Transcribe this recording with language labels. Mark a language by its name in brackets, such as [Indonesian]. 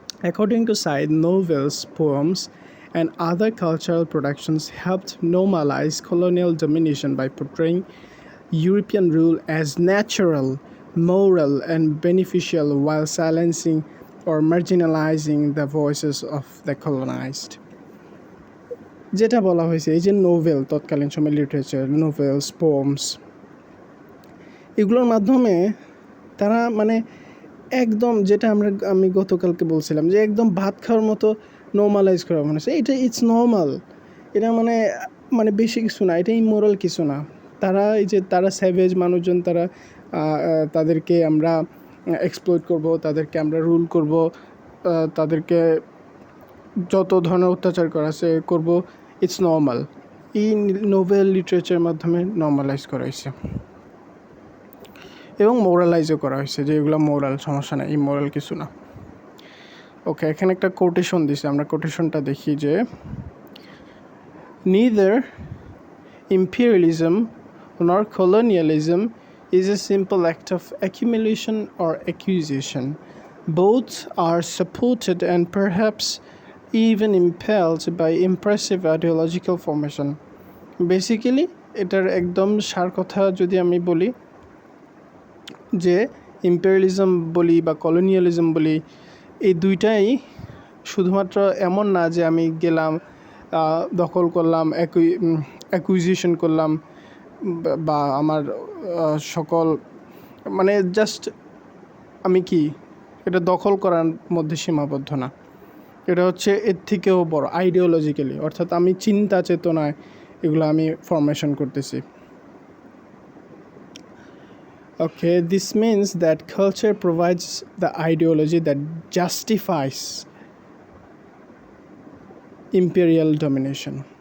[English] According to Said, novels, poems, and other cultural productions helped normalize colonial domination by portraying European rule as natural, moral, and beneficial, while silencing or marginalizing the voices of the colonized. [Bangla] যেটা বলা হয়েছে, এই যে novel, তৎকালীন সময় literature, novels, পোমস, এগুলোর মাধ্যমে তারা একদম, যেটা আমি গতকালকে বলছিলাম, যে একদম ভাত খাওয়ার মতো নর্মালাইজ করা মনে হচ্ছে। এটা [English] it's normal, [Bangla] এটা বেশি কিছু না, এটা ইমোরাল কিছু না। তারা স্যাভেজ মানুষজন, তাদেরকে আমরা এক্সপ্লয়েট করব, তাদেরকে আমরা রুল করব, তাদেরকে যত ধরনের অত্যাচার করা আছে করব, [English] It's normal. [Bangla] এই নোভেল লিটারেচারের মাধ্যমে নর্মালাইজ করা হয়েছে এবং মোরালাইজও করা হয়েছে, যে এগুলো মোরাল, সমস্যা নেই, ইমোরাল কিছু না। ওকে, এখানে একটা কোটেশন দিছে, আমরা কোটেশনটা দেখি যে [English] neither imperialism nor colonialism is a simple act of accumulation or acquisition. Both are supported and perhaps even impelled by impressive ideological formation. [Bangla] Basically এটার একদম সার কথা যদি আমি বলি যে ইম্পেরিয়ালিজম বলি বা কলোনিয়ালিজম বলি, এই দুইটাই শুধুমাত্র এমন না যে আমি গেলাম দখল করলাম, অ্যাকুইজিশন করলাম বা আমার সকল মানে জাস্ট আমি কি এটা দখল করার মধ্যে সীমাবদ্ধ না, এটা হচ্ছে এর থেকেও বড় আইডিওলজিক্যালি, অর্থাৎ আমি চিন্তা চেতনায় এগুলো আমি ফরমেশন করতেছি। [English] Okay, this means that culture provides the ideology that justifies imperial domination.